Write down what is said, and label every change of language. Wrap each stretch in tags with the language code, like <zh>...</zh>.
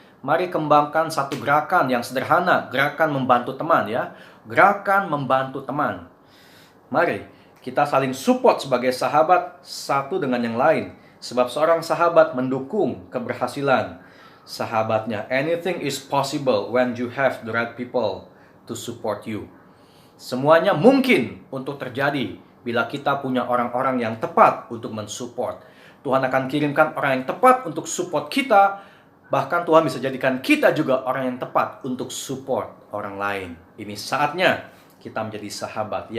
<id>Mari kembangkan satu gerakan yang sederhana, gerakan membantu teman ya. Gerakan membantu teman. Mari kita saling support sebagai sahabat satu dengan yang lain. Sebab seorang sahabat mendukung keberhasilan sahabatnya.</id> <en>Anything is possible when you have the right people to support you.</en> <id>Semuanya mungkin untuk terjadi bila kita punya orang-orang yang tepat untuk mensupport. Tuhan akan kirimkan orang yang tepat untuk support kita. Bahkan Tuhan bisa jadikan kita juga orang yang tepat untuk support orang lain. Ini saatnya kita menjadi sahabat.</id>